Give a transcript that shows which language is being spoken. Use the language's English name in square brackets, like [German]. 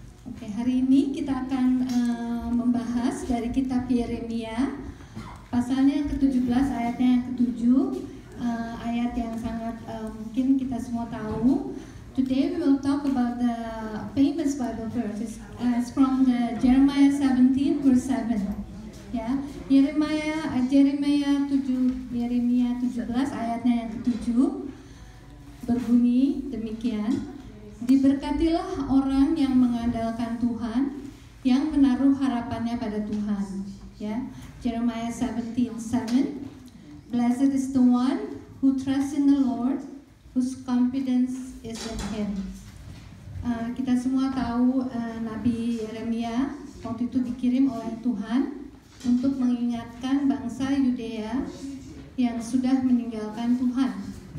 [Indonesian] Oke, hari ini kita akan membahas dari kitab Yeremia, pasalnya yang ke-17, ayatnya yang ke-7, ayat yang sangat mungkin kita semua tahu. [English] Today we will talk about the famous Bible verses from the Jeremiah 17 verse 7. [Indonesian] Ya, Yeremia 17 ayatnya yang ke-7 berbunyi demikian. Diberkatilah orang yang mengandalkan Tuhan, yang menaruh harapannya pada Tuhan. [English] Ya, Jeremiah 17:7. Blessed is the one who trusts in the Lord, whose confidence is in Him. [Indonesian] Kita semua tahu Nabi Yeremia waktu itu dikirim oleh Tuhan untuk mengingatkan bangsa Yudea yang sudah meninggalkan Tuhan.